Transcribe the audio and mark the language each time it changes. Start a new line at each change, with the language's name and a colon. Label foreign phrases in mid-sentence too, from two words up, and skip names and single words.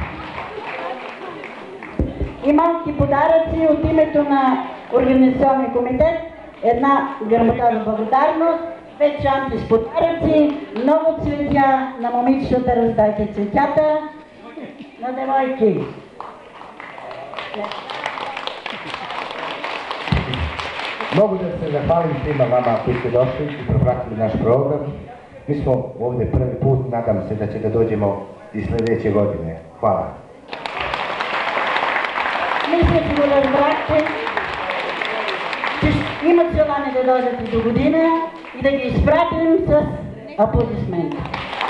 Bulgarian: И малки подаръци от името на организационния комитет, една грамота за благодарност, 5 чанти с подаръци, много цветя на момичетата, раздайте цветята на девойки.
Bosnian: Mogu da se zahvalim svima vama koji ste došli i propratili naš program. Mi smo ovdje prvi put, nadam se da će da dođemo i sljedeće godine. Hvala.
Bulgarian: Мисля, че го разбрахте, че имат желание да дойдат и до година и да ги изпратим с аплодисменти.